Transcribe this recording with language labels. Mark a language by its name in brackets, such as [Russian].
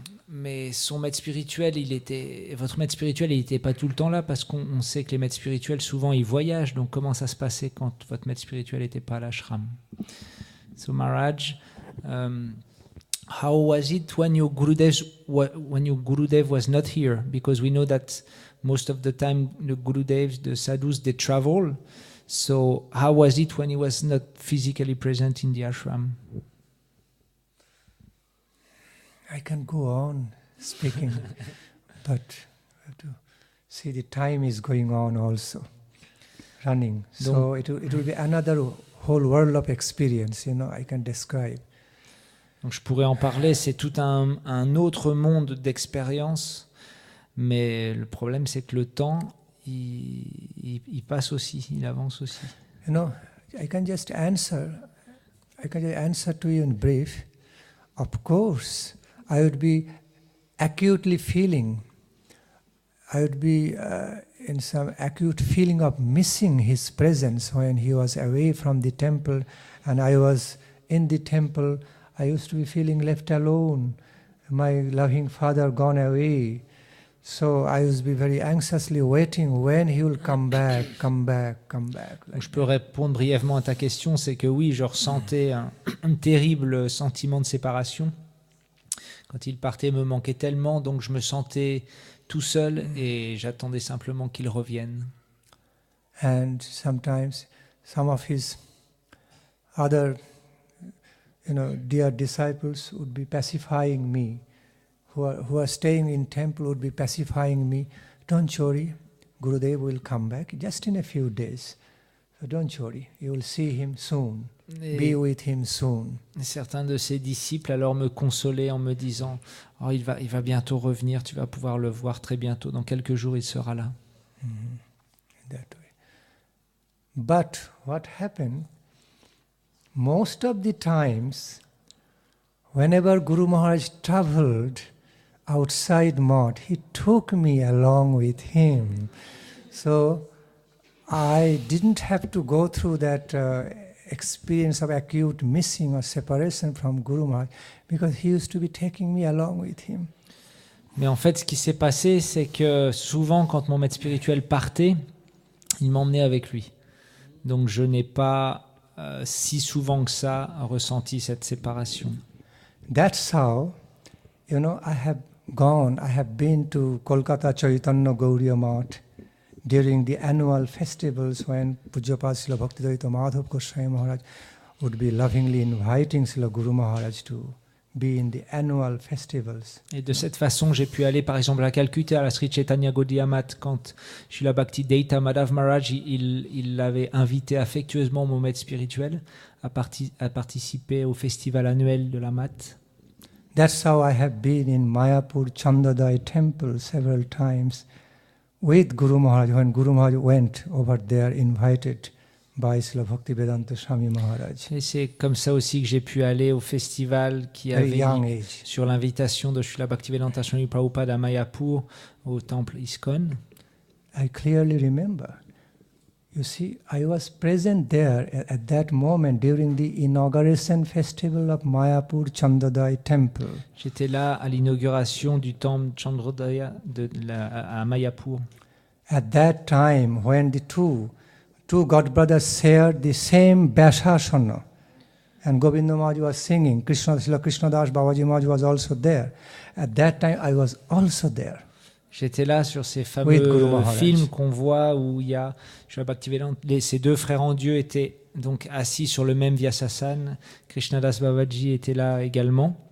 [French] Mais son maître spirituel, votre maître spirituel, il n'était pas tout le temps là parce qu'on sait que les maîtres spirituels, souvent, ils voyagent. Donc, comment ça se passait quand votre maître spirituel n'était pas à l'ashram? [English] So, Maharaj, how was it when your Gurudev was not here? Because we know that most of the time the Gurudevs, the sadhus, they travel. So, how was it when he was not physically present in the ashram? I can go on speaking, but I have to see the time is going on also, running. So it will be another whole world of experience, I can describe. [French] Donc je pourrais en parler, c'est tout un autre monde d'expérience, mais le problème c'est que le temps, il passe aussi, il avance aussi. [English] I can just answer to you in brief. Of course, I would be acutely feeling, in some acute feeling of missing his presence when he was away from the temple and I was in the temple. I used to be feeling left alone, my loving father gone away. So I used to be very anxiously waiting when he will come back. [French] Donc je peux répondre brièvement à ta question, c'est que oui, je ressentais un terrible sentiment de séparation. Quand il partait, il me manquait tellement, donc je me sentais tout seul et j'attendais simplement qu'il revienne. [English] And sometimes some of his other, dear disciples would be pacifying me, who are staying in temple would be pacifying me. Don't worry, Gurudev will come back just in a few days. So don't worry, you will see him soon. Be with him soon. [French] Et certains de ses disciples alors me consolaient en me disant « Oh, il va bientôt revenir, tu vas pouvoir le voir très bientôt, dans quelques jours il sera là. » [English] That way. But what happened, most of the times, whenever Guru Maharaj traveled outside Math, he took me along with him. So I didn't have to go through that experience of acute missing or separation from Guru Maharaj because he used to be taking me along with him. [French] Mais en fait, ce qui s'est passé, c'est que souvent, quand mon maître spirituel partait, il m'emmenait avec lui. Donc je n'ai pas si souvent que ça ressenti cette séparation. [English] That's how, I have been to Kolkata Chaitanya Gauriya Math during the annual festivals when Pujyapad Srila Bhaktivedanta Madhav Goswami Maharaj would be lovingly inviting Srila Guru Maharaj to be in the annual festivals. [French] Et de cette façon, j'ai pu aller par exemple à Calcutta, à la Sri Chaitanya Gaudiya Math, quand Srila Bhaktivedanta Madhav Maharaj, il l'avait invité affectueusement, mon maître spirituel, à participer au festival annuel de la Math. [English] That's how I have been in Mayapur Chandadai temple several times with Guru Maharaj when Guru Maharaj went over there invited by Srila Bhaktivedanta Swami Maharaj. [French] Et c'est comme ça aussi que j'ai pu aller au festival qui [English] Very [French] avait [English] young age. [French] sur l'invitation de Srila Bhaktivedanta Swami Prabhupada à Mayapur, au temple ISKCON. [English] I clearly remember. You see, I was present there at that moment during the inauguration festival of Mayapur Chandadai temple. [French] J'étais là à l'inauguration du temple Chandrodaya à Mayapur. [English] At that time, when the two god brothers shared the same Vyasasana, and Govinda Maharaj was singing, Srila Krishnadas Babaji Maharaj was also there. At that time, I was also there. [French] J'étais là sur ces fameux films qu'on voit où il y a ces deux frères en Dieu étaient donc assis sur le même Vyasasana. Krishnadas Babaji était là également.